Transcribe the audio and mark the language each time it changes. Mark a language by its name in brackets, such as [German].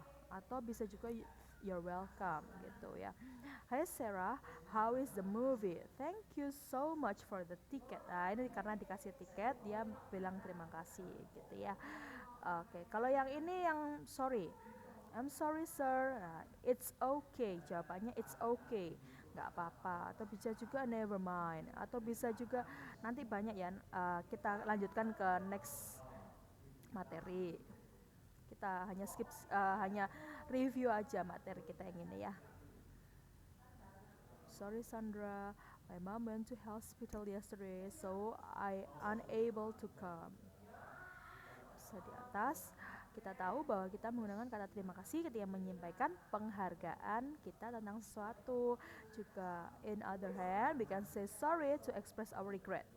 [Indonesian] Atau bisa juga [English] you're welcome [Indonesian] gitu ya. [English] Hi Sarah, how is the movie? Thank you so much for the ticket. [Indonesian] Nah, ini karena dikasih tiket, dia bilang terima kasih gitu ya. Oke, kalau yang ini yang sorry. [English] I'm sorry sir. [Indonesian] Nah, [English] it's okay. [Indonesian] Jawabannya [English] it's okay. [Indonesian] Nggak apa-apa. Atau bisa juga [English] never mind. [Indonesian] Atau bisa juga nanti banyak ya. Kita lanjutkan ke next materi. Kita hanya review aja materi kita yang ini ya. [English] Sorry Sandra, my mom went to hospital yesterday, so I unable to come. [Indonesian] Bisa di atas, kita tahu bahwa kita menggunakan kata terima kasih ketika menyampaikan penghargaan kita tentang sesuatu. Juga [English] in other hand, we can say sorry to express our regret.